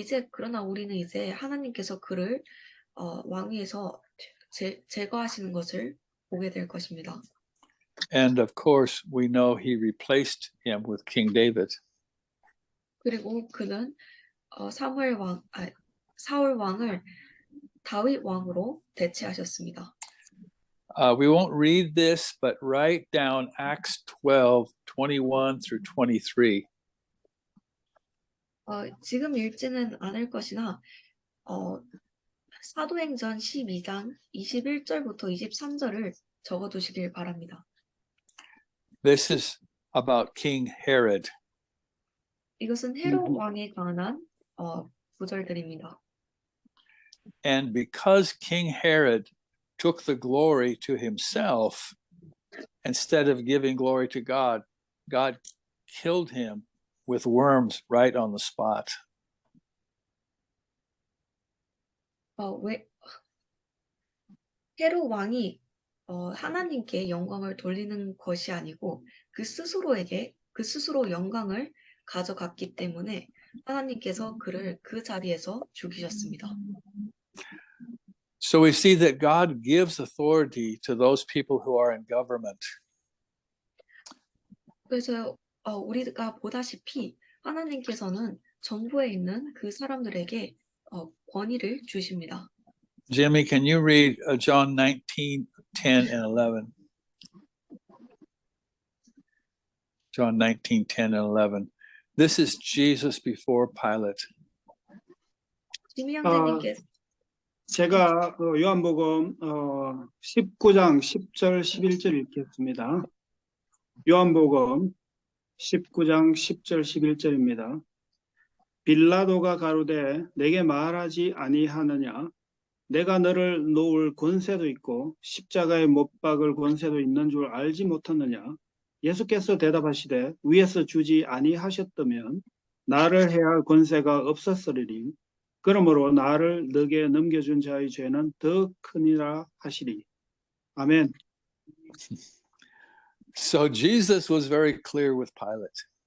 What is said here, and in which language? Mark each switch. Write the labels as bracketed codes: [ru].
[ko] 그러나 우리는 이제 하나님께서 그를 왕위에서 제거하시는 것을 보게 될 것입니다. [en] And of course, we know he replaced him with King David. [ko] 그리고 그는 사울 왕을 다윗 왕으로 대체하셨습니다. [en] We won't read this, but write down Acts 12:21 through 23. [ko] 지금 읽지는 않을 것이나 사도행전 12장 21절부터 23절을 적어두시길 바랍니다. [en] This is about King Herod. [ko] 이것은 헤롯 왕에 관한 구절들입니다. [en] And because King Herod took the glory to himself, instead of giving glory to God, God killed him with worms right on the spot. [ko] 헤롯 왕이 하나님께 영광을 돌리는 것이 아니고 그 스스로 영광을 가져갔기 때문에 하나님께서 그를 그 자리에서 죽이셨습니다. [en] So we see that God gives authority to those people who are in government. [ko] 그래서 우리가 보다시피 하나님께서는 정부에 있는 그 사람들에게 권위를 주십니다. [en] Jimmy, can you read John 19:10 and 11? John 19:10 and 11. This is Jesus before Pilate. [ko] 지미 형제님께서 제가 요한복음 19장 10절 11절 읽겠습니다. 요한복음 19장 10절 11절입니다. 빌라도가 가로되 내게 말하지 아니하느냐 내가 너를 놓을 권세도 있고 십자가에 못 박을 권세도 있는 줄 알지 못하느냐 예수께서 대답하시되 위에서 주지 아니하셨다면 나를 해할 권세가 없었으리니 그러므로 나를 너게 넘겨준 자의 죄는 더 크니라 하시리. 아멘. [en] So Jesus was very clear with Pilate.